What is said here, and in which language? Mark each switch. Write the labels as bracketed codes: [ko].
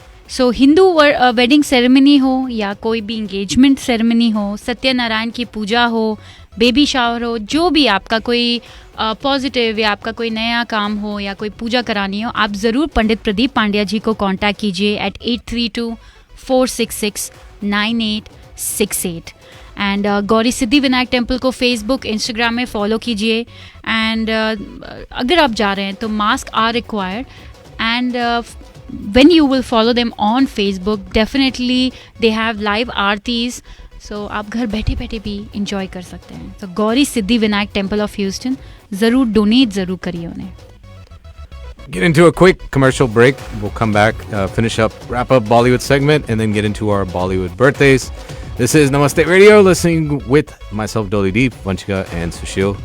[hi] सो Hindu wedding ceremony हो या कोई भी इंगेजमेंट सेरेमनी हो, सत्यनारायण की पूजा हो, बेबी शावर हो, जो भी आपका कोई पॉजिटिव या आपका कोई नया काम हो या कोई पूजा करानी हो, आप ज़रूर पंडित प्रदीप पांड्या जी को कांटेक्ट कीजिए [en] at 832-466-9868. [hi] And Gauri Siddhi Vinayak temple को फेसबुक, इंस्टाग्राम में फॉलो कीजिए. एंड अगर आप जा रहे हैं तो [en] Mask are required. And when you will follow them on Facebook, definitely they have live aartis, so [hi] आप घर बैठे बैठे भी enjoy कर सकते हैं. So Gauri Siddhi Vinayak temple of Houston, ज़रूर डोनेट ज़रूर करिए उन्हें. [en] Get into a quick commercial break. We'll come back, finish up, wrap up Bollywood segment, and then get into our Bollywood birthdays. This is Namaste Radio, listening with myself, Dolly Deep, Vanchika, and Sushil.